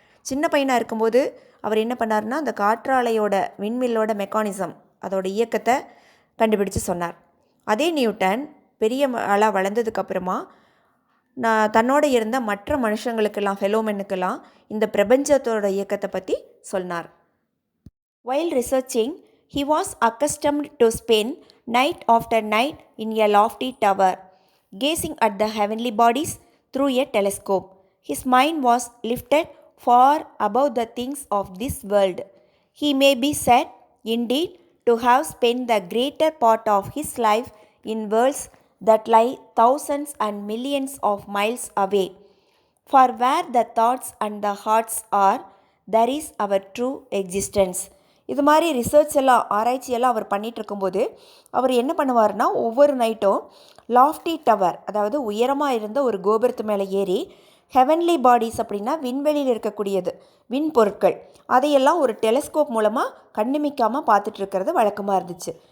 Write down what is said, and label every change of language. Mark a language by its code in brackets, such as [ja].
[ta] சின்ன பையனாக இருக்கும்போது அவர் என்ன பண்ணார்னா, அந்த காற்றாலையோட விண்மில்லோட மெக்கானிசம், அதோட இயக்கத்தை கண்டுபிடிச்சு சொன்னார். அதே நியூட்டன் பெரிய ஆளாக வளர்ந்ததுக்கப்புறமா தன்னோட இருந்த மற்ற மனுஷங்களுக்கெல்லாம், ஃபெலோமெனுக்கெல்லாம் இந்த பிரபஞ்சத்தோட இயக்கத்தை பற்றி சொன்னார். [en] While researching, he was accustomed to spend night after night in a lofty tower, gazing at the heavenly bodies through a telescope. His mind was lifted far above the things of this world. He may be said, indeed, to have spent the greater part of his life in worlds that lie thousands and millions of miles away. For where the thoughts and the hearts are, there is our true existence. [ta] இது மாதிரி research எல்லாம், ஆராய்ச்சியெல்லாம் அவர் பண்ணிகிட்டு இருக்கும்போது அவர் என்ன பண்ணுவார்னா, ஒவ்வொரு நைட்டும் lofty tower, அதாவது உயரமாக இருந்த ஒரு கோபுரத்து மேலே ஏறி ஹெவன்லி பாடிஸ் அப்படின்னா விண்வெளியில் இருக்கக்கூடியது, விண் பொருட்கள், அதையெல்லாம் ஒரு டெலஸ்கோப் மூலமாக கண்ணிமிக்காமல் பார்த்துட்டு இருக்கிறது வழக்கமாக இருந்துச்சு.